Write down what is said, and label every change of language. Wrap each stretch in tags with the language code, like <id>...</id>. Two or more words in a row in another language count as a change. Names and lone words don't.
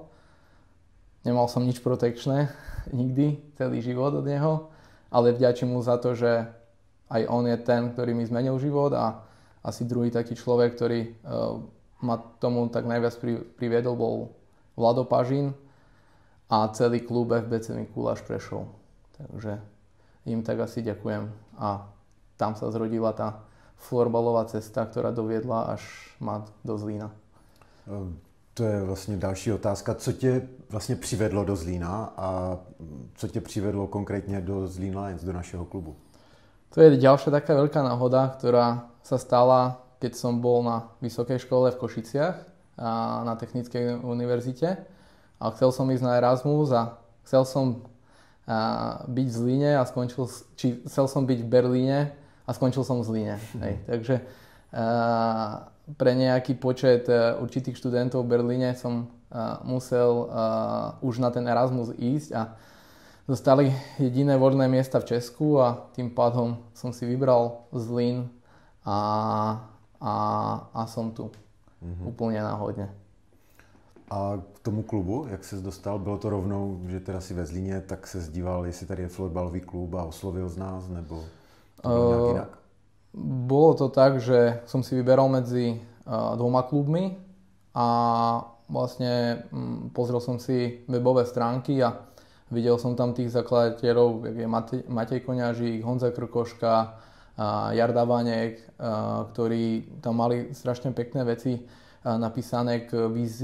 <sk>Nemal som nič protekčné, nikdy, celý život od neho, ale vďačím mu za to, že aj on je ten, ktorý mi zmenil život a asi druhý taký človek, ktorý ma tomu tak najviac priviedol, bol Vlado Pažin a celý klub FBC Mikuláš Prešov. Takže im tak asi ďakujem a tam sa zrodila tá florbalová cesta, ktorá doviedla až ma do Zlína.</sk> <cs>To je vlastně další otázka. Co tě vlastně přivedlo do Zlína a co tě přivedlo konkrétně do Zlín Lions, do našeho klubu?</cs> <sk>To je ďalšia taká veľká náhoda, ktorá sa stala, keď som bol na vysokej škole v Košiciach na Technickej univerzite a chcel som ísť na Erasmus a chcel som byť v Zlíne a chcel som byť v Berlíne a skončil som v Zlíne. Hej. Takže pre nejaký počet určitých študentov v Berlíne som musel už na ten Erasmus ísť a dostali jediné voľné miesta v Česku a tým pádom som si vybral Zlín a som tu úplne náhodne.</sk> <cs>A k tomu klubu, jak ses dostal, bylo to rovnou, že teda si ve Zlíně, tak se díval, jestli tady je florbalový klub a oslovil z nás, nebo to bylo nějak jinak?</cs> <sk>Bolo to tak, že som si vyberal medzi dvoma klubmi a vlastne pozrel som si webové stránky a videl som tam tých zakladateľov, jak je Matej Koňažík, Honza Krkoška, Jarda Vaněk, ktorí tam mali strašne pekné veci napísané k vízii,</sk>